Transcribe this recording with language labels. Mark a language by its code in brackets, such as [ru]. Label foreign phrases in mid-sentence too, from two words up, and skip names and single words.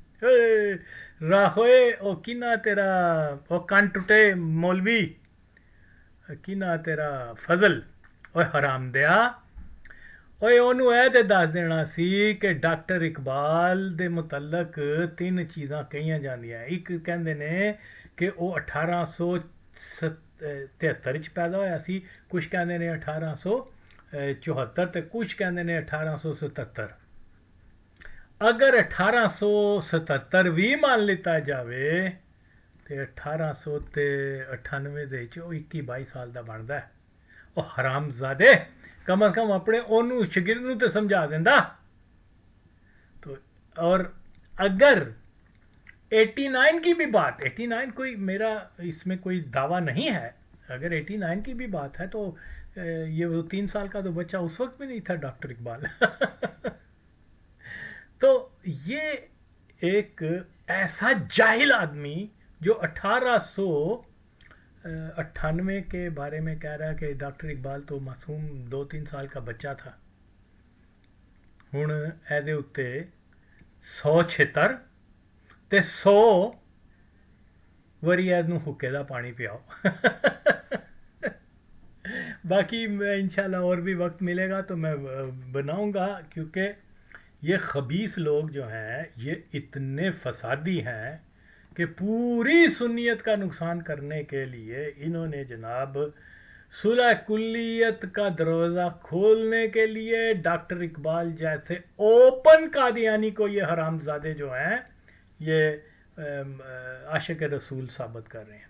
[pa] راہوئے او کینا تیرا او کان ٹوٹے مولوی، کینا تیرا فضل او حرام دیا. اوے انہوں تے دس دینا سی کہ ڈاکٹر اقبال دے متعلق 3 چیزاں کہیاں جاندیاں. ایک کہندے نے کہ وہ 1873 پیدا ہویا سی، کچھ کہندے نے 1874 تے کچھ کہندے نے 1877. اگر 1877 بھی مان لیتا جاوے تے 1898 دے چو 21-22 سال دا بندا ہے. او حرام زادے کم از کم اپنے انہوں شگرد نوں تے سمجھا دیندا. [ur] تو اور اگر 89 کی بھی بات، 89 کوئی میرا اس میں کوئی دعویٰ نہیں ہے، اگر 89 کی بھی بات ہے تو یہ وہ 3 سال کا تو بچہ اس وقت بھی نہیں تھا ڈاکٹر اقبال. تو یہ ایک ایسا جاہل آدمی جو 1898 کے بارے میں کہہ رہا ہے کہ ڈاکٹر اقبال تو معصوم 2-3 سال کا بچہ تھا. [pa] ہن ایدے اتے 176 تے 100 وری ایدنوں حکے دا پانی پیاؤ. [ur] باقی میں انشاءاللہ اور بھی وقت ملے گا تو میں بناؤں گا، کیونکہ یہ خبیث لوگ جو ہیں یہ اتنے فسادی ہیں کہ پوری سنیت کا نقصان کرنے کے لیے انہوں نے جناب صلح کلیت کا دروازہ کھولنے کے لیے ڈاکٹر اقبال جیسے اوپن قادیانی کو یہ حرام زادے جو ہیں یہ عاشق رسول ثابت کر رہے ہیں.